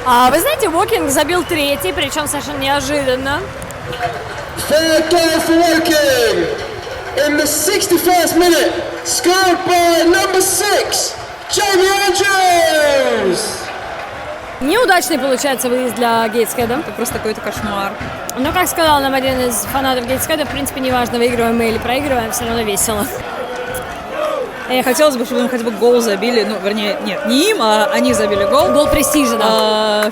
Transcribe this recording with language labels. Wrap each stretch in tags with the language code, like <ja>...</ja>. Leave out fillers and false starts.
<ru>Вы знаете, Уокинг забил третий, причем совершенно неожиданно.</ru> <en>Third goal for Woking in the 61st minute, scored by number 6, Jamie Andrews.</en> <ru>Неудачный получается выезд для Гейтсхеда. Это просто какой-то кошмар. Но, как сказал нам один из фанатов Гейтсхеда, в принципе, неважно, выигрываем мы или проигрываем, все равно весело. Хотелось бы, чтобы им хотя бы гол забили, вернее, нет, не им, а они забили гол. Гол престижа, да.</ru>